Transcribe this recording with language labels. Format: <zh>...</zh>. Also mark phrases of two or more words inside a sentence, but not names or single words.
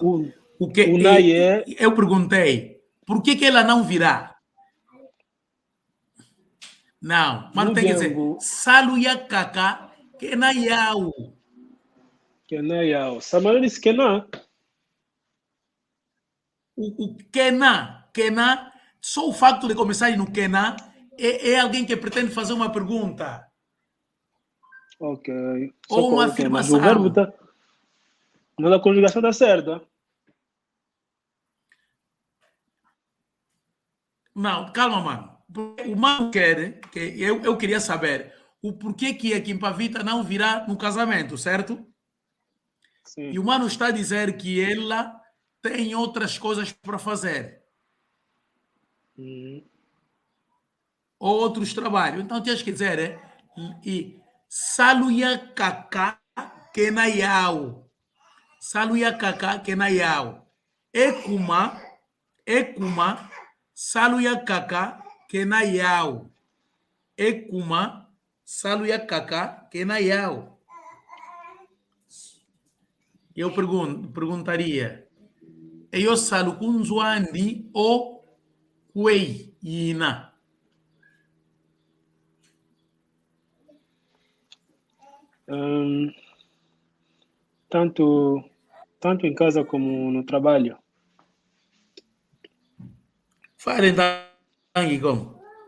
<pt>O que eu perguntei, por que ela não virá? Não, mano tem que dizer</pt> <kg>saluya kaka Kena yau. Kena yau.</kg> <pt>Samara disse Kena. O Kena, só o facto de começar no Kena é alguém que pretende fazer uma pergunta. Ok. Ou uma afirmação. Mas o verbo está... Mas a conjugação está certa. Não, calma, mano. O mano quer, que eu queria saber o porquê que a Kimpavita não virá no casamento, certo? Sim. E o mano está a dizer que ela tem outras coisas para fazer. Ou outros trabalhos. Então, tens que dizer,</pt> <kg>saluya kaka kenayau. Saluya kaka kenayau. Ekuma, saluya kaka kenayau. Ekuma, saluya kaka kenayau.</kg> <pt>Eu perguntaria, eu</pt> <kg>salu kunzwandi</kg> <pt>ou</pt> <kg>kuei ina?</kg> <pt>Tanto em casa como no trabalho.</pt> <kg>Fare tangi como?</kg>